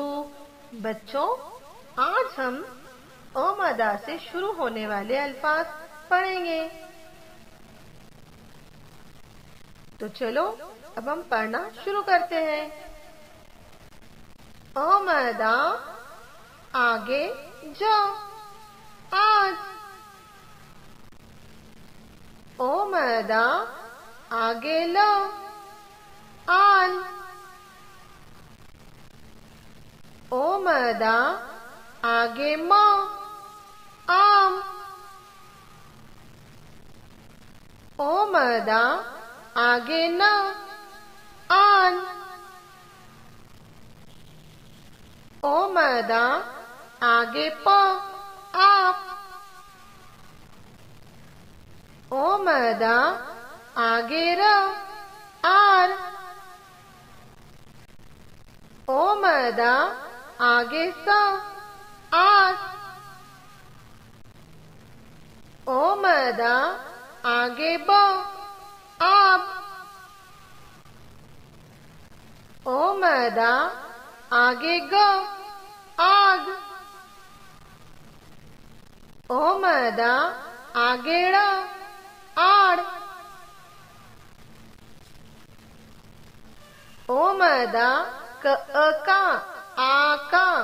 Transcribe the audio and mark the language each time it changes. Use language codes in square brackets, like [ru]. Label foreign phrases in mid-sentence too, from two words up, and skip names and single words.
[hi] बच्चों, आज हम अ-मदा से शुरू होने वाले अल्फाज पढ़ेंगे। तो चलो अब हम पढ़ना शुरू करते हैं। अ-मदा आगे जा, आज। ओ-मदा आगे ल, आल। ओ-मदा आगे म, आम। ओ-मदा आगे न, आन। ओ-मदा आगे प, आप। ओ-मदा आगे र, आर। ओ-मदा आगे स, आस। ओ-मदा आगे ब, आब। ओ-मदा आगे ग, आग। ओ-मदा आगे ड़, आड़। ओ-मदा क का, आका।